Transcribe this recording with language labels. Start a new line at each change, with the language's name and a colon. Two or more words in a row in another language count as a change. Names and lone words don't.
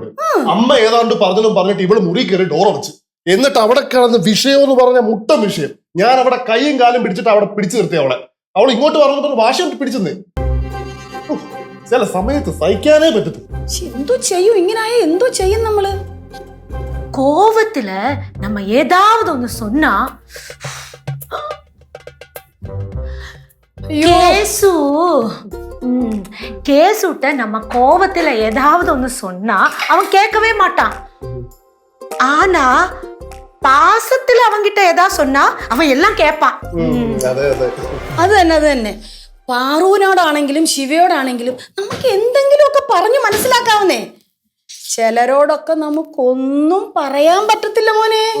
Malayalam: അമ്മ ഏതാണ്ട് പറഞ്ഞിട്ട് ഇവള് മുറി കയറി ഡോർ അടച്ചു. എന്നിട്ട് അവിടെ കിടന്ന് വിഷയം എന്ന് പറഞ്ഞ മുട്ട വിഷയം. ഞാൻ അവിടെ കൈയും കാലും പിടിച്ചിട്ട് അവിടെ പിടിച്ചു നിർത്തി അവളെ. അവൾ ഇങ്ങോട്ട് പറഞ്ഞിട്ട് വാശി പിടിച്ചെന്ന്. ചില സമയത്ത് സഹിക്കാനേ പറ്റത്തില്ല. എന്തോ ചെയ്യും, ഇങ്ങനായ എന്തോ ചെയ്യും നമ്മള്.
Tamil: கோவத்துல நம்ம ஏதாவது ஒண்ணு சொன்னா கேசுட்ட நம்ம கோவத்துல ஏதாவது ஒண்ணு சொன்னா அவன் கேட்கவே மாட்டான். ஆனா பாசத்துல அவங்கிட்ட ஏதாவது சொன்னா அவன் எல்லாம் கேட்பான்.
Malayalam: അത് തന്നെ. പാറുവിനോടാണെങ്കിലും ശിവയോടാണെങ്കിലും നമുക്ക് എന്തെങ്കിലുമൊക്കെ പറഞ്ഞു മനസ്സിലാക്കാവുന്നേ. ചിലരോടൊക്കെ നമുക്കൊന്നും പറയാൻ പറ്റത്തില്ല മോനെ.